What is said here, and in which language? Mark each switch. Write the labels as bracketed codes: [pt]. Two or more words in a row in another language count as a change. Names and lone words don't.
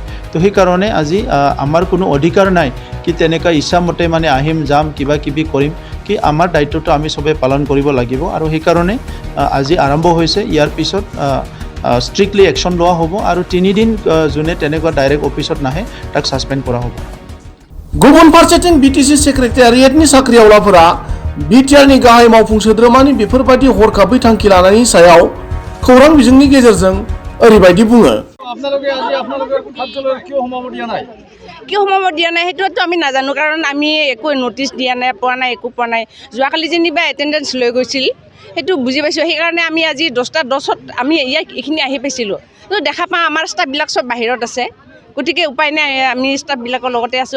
[as] তো সেইকাৰণে আজি আমাৰ কোনো অধিকাৰ নাই কি তেনেকুৱা ইচ্ছামতে মানে আহিম যাম কিবা কিবি কৰিম, কি আমাৰ দায়িত্বটো আমি চবে পালন কৰিব লাগিব। আৰু সেইকাৰণে আজি আৰম্ভ হৈছে। ইয়াৰ পিছত ষ্ট্ৰিক্টলি একশ্যন লোৱা হ'ব আৰু 3 দিন যোনে তেনেকুৱা ডাইৰেক্ট অফিচত নাহে তাক ছাছপেণ্ড কৰা হ'ব। [brx] गुबुन फारसेथिं बिटिसि सेक्रेटारियेटनि साख्रिआवलाफोरा बिटिआरनि गाहाय मावफुं सोद्रोमानि बेफोरबायदि हरखाबै थांखि लानायनि सायाव खौरां बिजोंनि गेजेरजों ओरैबायदि बुङो। [as] কিয় সোমাব দিয়া নাই সেইটোতো আমি নাজানো, কাৰণ আমি একো নটিচ দিয়া নাই, পোৱা নাই, একো পোৱা নাই। যোৱাকালি যেনিবা এটেণ্ডেঞ্চ লৈ গৈছিল, সেইটো বুজি পাইছোঁ। সেইকাৰণে আমি আজি 10টা 10ত আমি এইখিনি আহি পাইছিলোঁ। তো দেখা পাওঁ আমাৰ ষ্টাফবিলাক চব বাহিৰত আছে, গতিকে উপায় নাই, আমি ষ্টাফবিলাকৰ লগতে আছোঁ।